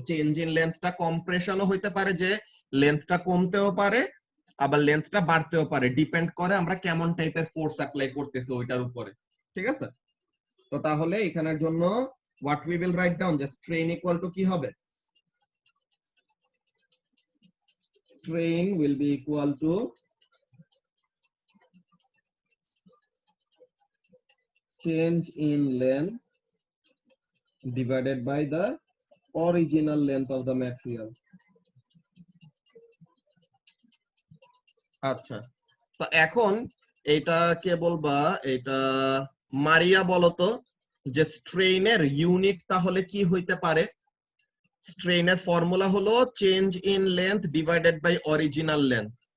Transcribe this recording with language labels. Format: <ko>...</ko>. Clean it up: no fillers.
<bn>Change in লেন্থটা কম্প্রেশনও হইতে পারে, যে লেন্থটা কমতেও পারে আবার লেন্থটা বাড়তেও পারে, ডিপেন্ড করে আমরা কেমন টাইপের ফোর্স অ্যাপ্লাই করতেছি ওইটার উপরে, ঠিক আছে। তো তাহলে এখানের জন্য</bn> <en>What we will write down, যে strain equal to কি হবে, strain will be equal to change in length divided by the original length of the material.</en> <bn>আচ্ছা, তো এখন এটা কে বলবা, এটা মারিয়া বলতো যে স্ট্রেইনের ইউনিট তাহলে কি হইতে পারে? স্ট্রেইনের ফর্মুলা হলো</bn> <en>Change in length divided by original length.</en>